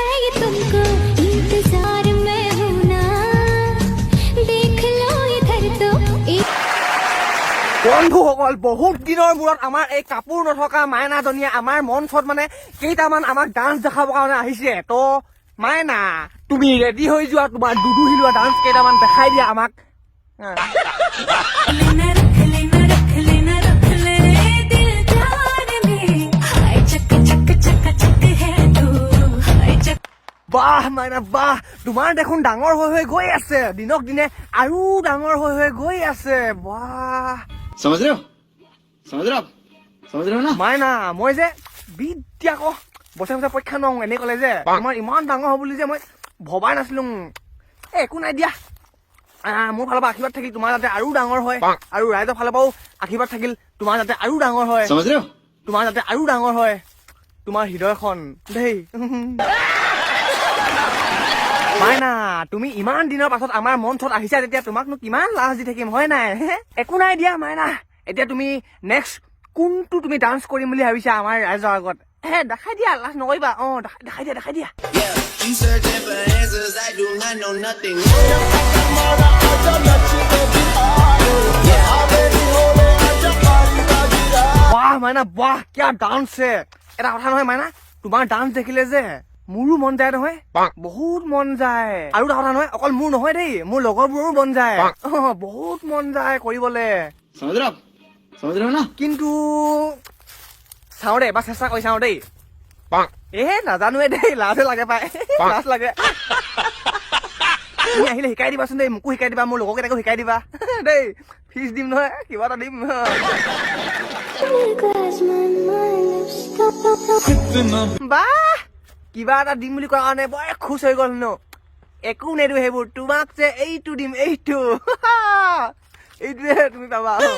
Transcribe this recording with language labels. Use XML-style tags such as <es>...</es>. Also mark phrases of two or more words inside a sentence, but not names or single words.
<hi>तुमको इंतजार में हूं ना देख लो इधर तो</hi> <as>বন্ধুসকল বহুত দিনৰ মূৰত আমাৰ এই কাপোৰ নথকা মাইনাজনীয়ে আমাৰ মঞ্চত মানে কেইটামান আমাক ডান্স দেখাবৰ কাৰণে আহিছে তো মাইনা তুমি ৰেডি হৈ যোৱা তোমাৰ দুদু হিলোৱা ডান্স কেইটামান দেখাই দিয়া আমাক বাহ মাইনা বাহ তোমাৰ দেখোন ডাঙৰ হৈ হৈ গৈ আছে দিনক দিনে আৰু ডাঙৰ হৈ হৈ গৈ আছে বাহ</as> <hi>समझ रहे हो समझ रहे हो आप समझ रहे हो ना</hi> <as>মাইনা মই যে বিদ্যা ক বছৰে বছৰে পৰীক্ষা নওঁ এনে ক'লে যে তোমাৰ ইমান ডাঙৰ হ'ব বুলি যে মই ভবাই নাছিলো একো নাই দিয়া মোৰ ফালৰ পৰা আশীৰ্বাদ থাকিল তোমাৰ যাতে আৰু ডাঙৰ হয় আৰু ৰাইজৰ ফালৰ পৰাও আশীৰ্বাদ থাকিল তোমাৰ যাতে আৰু ডাঙৰ হয়</as> <hi>समझ रहे हो</hi> <as>তোমাৰ যাতে আৰু ডাঙৰ হয় তোমাৰ হৃদয়খন দেই মাইনা তুমি ইমান দিনৰ পাছত আমাৰ মঞ্চত আহিছা তেতিয়া তোমাকনো কিমান লাজ দি থাকিম হয় নাই একো নাই দিয়া মাইনা এতিয়া তুমি নেক্সট কোনটো তুমি ডান্স কৰিম বুলি ভাবিছা আমাৰ ৰাইজৰ আগত দেখাই দিয়া লাজ নকৰিবা দেখাই দিয়া</as> <en>You searching for answers, I do not know nothing.</en> <as>বাহ মাইনা বাহ কিয়া ডান্স এটা কথা নহয় মাইনা তোমাৰ ডান্স দেখিলে যে মোৰো মন যায় নহয় বহুত মন যায় আৰু এটা কথা নহয় অকল মোৰ নহয় দেই মোৰ লগৰবোৰৰো মন যায় বহুত মন যায় কৰিবলৈ</as> <hi>समझ रहे हो आप समझ रहे हो ना</hi> <as>কিন্তু চাওঁ দেই এবাৰ চেষ্টা কৰি চাওঁ দেই নাজানোৱে দেই লাজে লাগে পাই লাজ লাগে তুমি আহিলে শিকাই দিবাচোন দেই মোকো শিকাই দিবা মোৰ লগৰকেইটাকো শিকাই দিবা দেই ফিজ দিম নহয় কিবা এটা দিম বাহ কিবা এটা দিম বুলি কোৱা কাৰণে বৰ খুচ হৈ গল একো নেদো সেইবোৰ তোমাক যে এইটো দিম এইটো এইটোৱে তুমি পাবা</as>